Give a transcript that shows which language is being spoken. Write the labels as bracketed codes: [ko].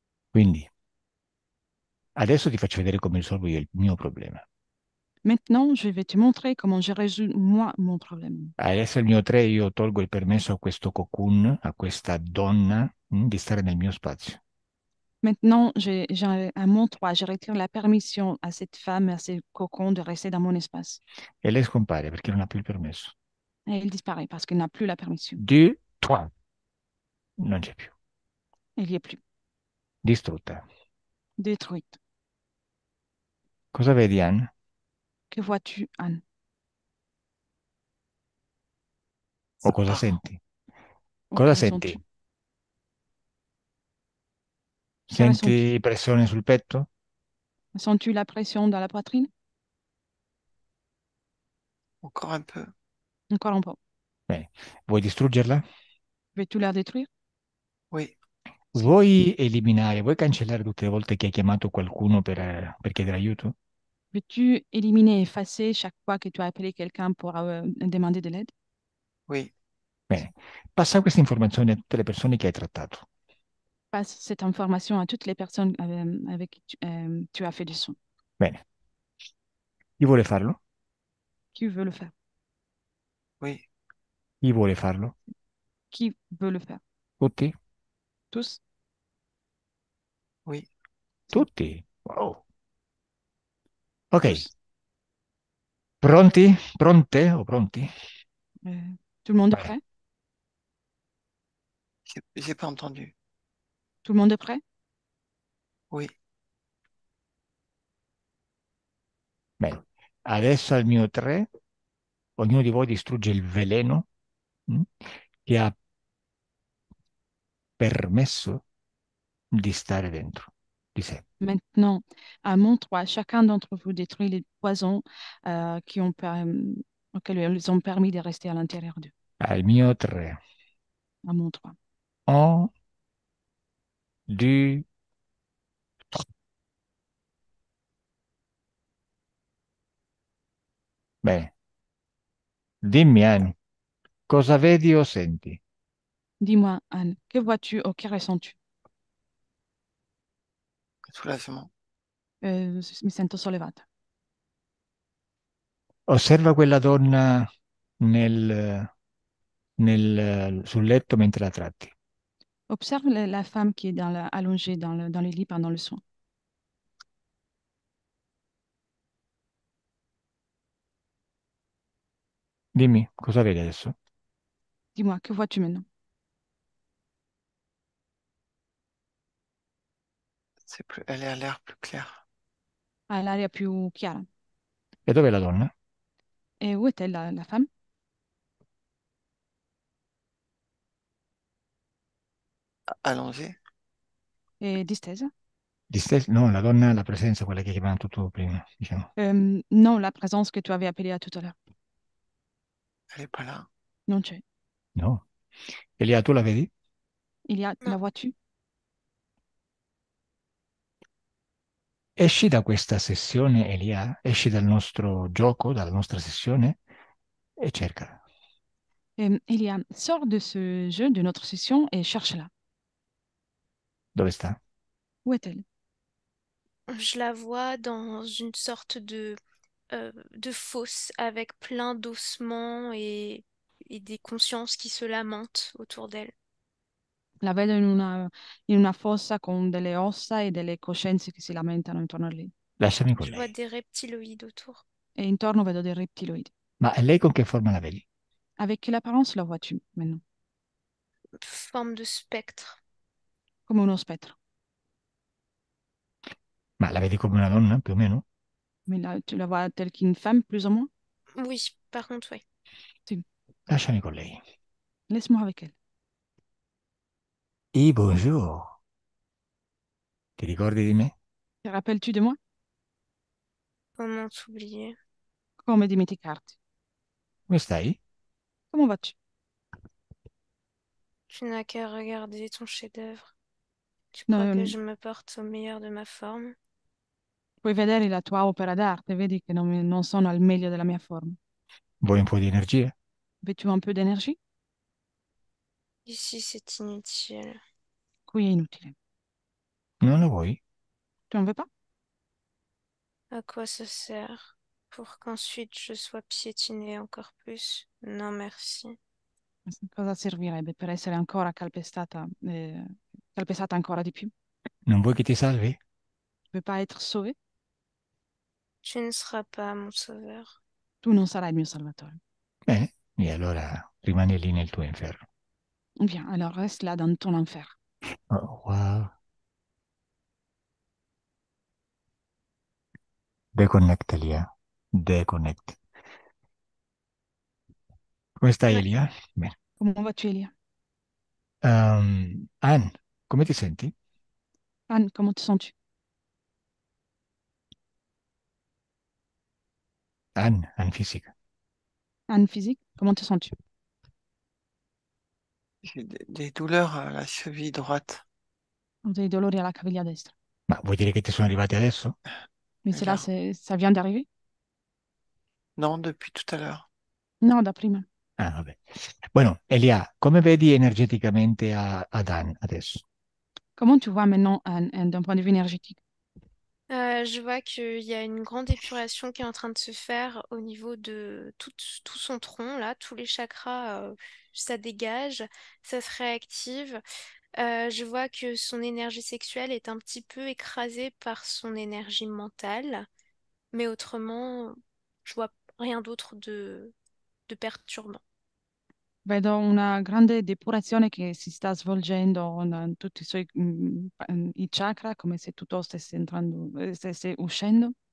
[it] quindi adesso ti faccio vedere come risolvo io il mio problema. [fr] Maintenant, je vais te montrer comment je résous moi mon problème. [it] Adesso il mio 3 io tolgo il permesso a questo cocoon, a questa donna, di stare nel mio spazio. [fr] Maintenant, à mon 3, je retire la permission à cette femme, à ce cocon de rester dans mon espace. [it] E lei scompare perché non ha più il permesso. [fr] Et il disparaît parce qu'il n'a plus la permission. [it] 2, 3, non c'è più. [fr] Il n'y est plus. [it] Distrutta. [fr] Détruite. [it] Cosa vedi, Anne? [fr] Que vois-tu, Anne? [it] O cosa [fr] Pardon. [it] senti? [fr] Ou [it] Cosa [fr] que [it] senti? [fr] ressens-tu? Que ressens-tu? [it] Senti pressione sul petto? [fr] Sens-tu la pression dans la poitrine? Encore un peu. Encore un peu. [it] Bene. Vuoi distruggerla? [fr] Veux-tu la détruire? Oui, [it] Vuoi eliminare, vuoi cancellare tutte le volte che hai chiamato qualcuno per chiedere aiuto? [fr] Veux-tu éliminer, effacer chaque fois que tu as appelé quelqu'un pour demander de l'aide? oui, [it] Bene. Passa questa informazione a tutte le persone che hai trattato. [fr] Passe cette information à toutes les personnes avec qui tu as fait du son. [it] Bene. Chi vuole farlo? [fr] Qui veut le faire? oui, [it] Chi vuole farlo? [fr] Qui veut le faire? [it] Tutti? [fr] Tous? oui. [it] Si. Tutti? Wow. Ok. [fr] Tous. [it] Pronti? Pronte o pronti? [fr] Euh, Tout le monde est [it] Bene. [fr] prêt? J'ai pas entendu. Tout le monde est prêt? Oui, [it] Bene. Adesso al mio 3, ognuno di voi distrugge il veleno che ha permesso di stare dentro di sé. [fr] Maintenant, à mon 3, chacun d'entre vous détruit les poisons auxquels ils ont permis de rester à l'intérieur d'eux. [it] Al mio 3. [fr] À mon 3. [it] 1, 2, 3. Bene. Dimmi, Anni, cosa vedi o senti? [fr] Dis-moi, Anne, que vois-tu ou que ressens-tu? soulagement. [it] Mi sento sollevata. Osserva quella donna sul letto mentre la tratti. [fr] Observe la femme qui est allongée dans le lit pendant le soin. [it] Dimmi, cosa vedi adesso? [fr] Dis-moi, que vois-tu maintenant? Elle a l'air plus claire. [it] Ah, l'aria più chiara. E dov'è la donna? [fr] Et où est-elle, la femme? Allongée. [it] Et distesa? No, la donna, la presenza, quella che hai chiamato tu prima, diciamo. [fr] Non, la présence que tu avais appelée à tout à l'heure. Elle est pas là. [it] Non c'è. No. Elia, tu la vedi? [fr] La Non, vois-tu? [it] Esci da questa sessione, Elia, esci dal nostro gioco, dalla nostra sessione e cercala. [fr] Sors de ce jeu, de notre session, et cherche-la. [it] Dove sta? [fr] Où est-elle? je la vois dans une sorte de fosse avec plein d'ossements et des consciences qui se lamentent autour d'elle. [it] La vedo in una fossa con delle ossa e delle coscienze che si lamentano intorno a lei. Lasciami con [fr] Je vois [it] lei. [fr] des reptiloïdes autour. [it] E intorno vedo dei reptiloidi. Ma lei con che forma la vedi? [fr] Avec quelle apparence la vois-tu maintenant? Forme de spectre. [it] Come uno spettro. Ma la vedi come una donna, più o meno? [fr] Mais là, tu la vois telle qu'une femme, plus ou moins? Oui, par contre, oui. [it] Si. Lasciami con lei. [fr] Laisse-moi avec elle. [it] E [fr] bonjour. [it] Ti ricordi di me? [fr] Te rappelles-tu de moi? Comment t'oublier? [it] Come dimenticarti? Come stai? [fr] Comment vas-tu? Tu n'as qu'à regarder ton chef-d'œuvre. Tu crois que [it] Non, [fr] je me porte au meilleur de ma forme? [it] puoi vedere la tua opera d'arte, vedi che non sono al meglio della mia forma. Vuoi un po' di energia? [fr] Veux-tu un peu d'énergie? Ici, c'est inutile. [it] Qui è inutile. Non lo vuoi? [fr] Tu n'en veux pas? À quoi ça sert? pour qu'ensuite je sois piétinée encore plus. Non, merci. [it] Cosa servirebbe per essere ancora calpestata ancora di più? Non vuoi che ti salvi? [fr] Tu peux pas être sauvé? Tu ne seras pas mon sauveur. [it] Tu non sarai il mio salvatore. Bene, e allora rimani lì nel tuo inferno. [fr] Bien, alors reste là dans ton enfer. Oh, wow. [en] Deconnect, Elia. Deconnect. [it] Come stai, [fr] Ouais. [it] Elia? Bene. [fr] Comment vas-tu, Elia? [it] Anne, come ti senti? [fr] Anne, comment te sens-tu? [it] Anne fisica. [fr] Anne physique, comment te sens-tu? J'ai des douleurs à la cheville droite. [it] Ho dei dolori alla caviglia destra. Ma vuoi dire che ti sono arrivati adesso? [fr] Mais Et c'est là, là. ça vient d'arriver? Non, depuis tout à l'heure. [it] No, da prima. Ah, vabbè. Bueno, Elia, come vedi energeticamente ad Anne adesso? [fr] Comment tu vois maintenant Anne, d'un point de vue énergétique? Je vois qu'il y a une grande épuration qui est en train de se faire au niveau de tout son tronc, là, tous les chakras, ça dégage, ça se réactive. Je vois que son énergie sexuelle est un petit peu écrasée par son énergie mentale, mais autrement, je vois rien d'autre de perturbant. [it] Vedo una grande depurazione che si sta svolgendo in tutti i suoi i chakra, come se tutto stesse entrando, stesse uscendo.